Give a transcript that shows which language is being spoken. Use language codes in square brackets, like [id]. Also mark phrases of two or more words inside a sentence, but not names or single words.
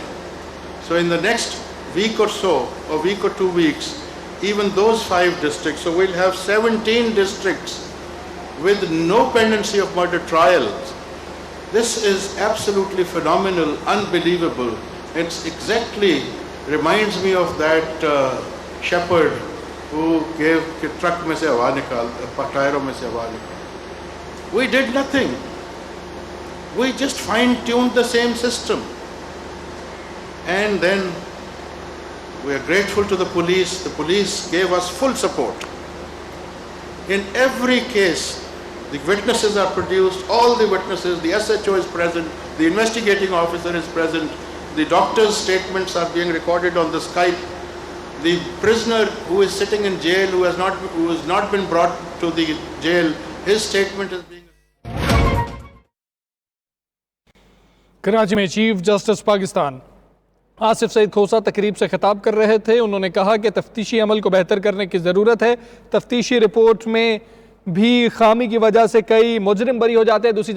[en] So in the next week or so, a week or 2 weeks, even those 5 districts, so we'll have 17 districts with no pendency of murder trials. This is absolutely phenomenal, unbelievable. It's exactly reminds me of that shepherd who gave [ur] ٹرک میں سے ہوا نکال، ٹائروں میں سے ہوا نکال. [en] We did nothing. We just fine-tuned the same system. And then we are grateful to the police. The police gave us full support. In every case, the witnesses are produced, all the witnesses, the SHO is present, the investigating officer is present, the doctor's statements are being recorded on the Skype. The prisoner who is sitting in jail, who has not been brought to the jail, his statement is being... [ur] کراچی میں چیف جسٹس پاکستان آصف سعید کھوسہ تقریب سے خطاب کر رہے تھے. انہوں نے کہا کہ تفتیشی عمل کو بہتر کرنے کی ضرورت ہے۔ تفتیشی رپورٹ میں بھی خامی کی وجہ سے کئی مجرم بری ہو جاتے ہیں.